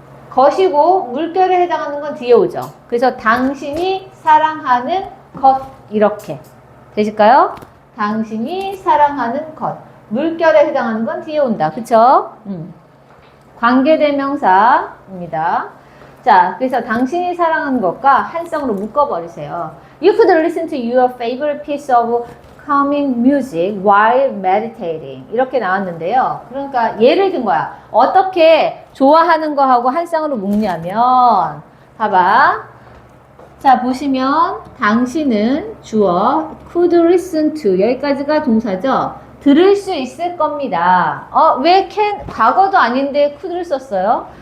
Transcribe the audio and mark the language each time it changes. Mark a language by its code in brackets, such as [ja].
[ko] 것이고 물결에 해당하는 건 뒤에 오죠. 그래서 당신이 사랑하는 것 이렇게 되실까요? 당신이 사랑하는 것 물결에 해당하는 건 뒤에 온다. 그쵸? 관계대명사입니다. 자, 그래서 당신이 사랑하는 것과 한 쌍으로 묶어버리세요. [en] You could listen to your favorite piece of calming music while meditating. [ko] 이렇게 나왔는데요. 그러니까 예를 든 거야. 어떻게 좋아하는 거하고 한 쌍으로 묶냐면 봐봐. 자, 보시면 당신은 주어 [en] could listen to [ko] 여기까지가 동사죠. 들을 수 있을 겁니다. 왜 과거도 아닌데 could를 썼어요?